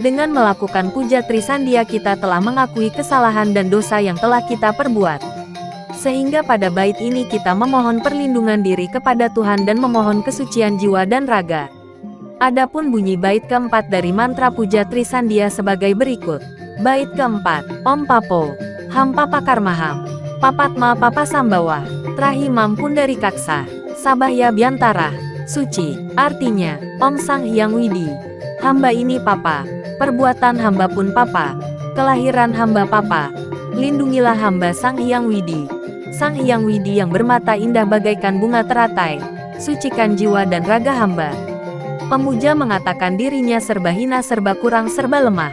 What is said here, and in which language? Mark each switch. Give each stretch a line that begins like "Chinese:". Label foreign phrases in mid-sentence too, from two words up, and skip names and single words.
Indonesian: Dengan melakukan Puja Trisandia kita telah mengakui kesalahan dan dosa yang telah kita perbuat. Sehingga pada bait ini kita memohon perlindungan diri kepada Tuhan dan memohon kesucian jiwa dan raga. Adapun bunyi bait keempat dari mantra Puja Trisandia sebagai berikut. Bait keempat,
Sanskrit: Om Papo, Ham Papakarmaham, Papatma Papasambawah, Trahimam Pundari Kaksa, Sabahya Biantara, Suci.
Indonesian: Artinya, Om Sang Hyang Widi. Hamba ini Papa, perbuatan hamba pun Papa, kelahiran hamba Papa. Lindungilah hamba Sang Hyang Widi. Sang Hyang Widi yang bermata indah bagaikan bunga teratai, sucikan jiwa dan raga hamba. Pemuja mengatakan dirinya serba hina, serba kurang, serba lemah.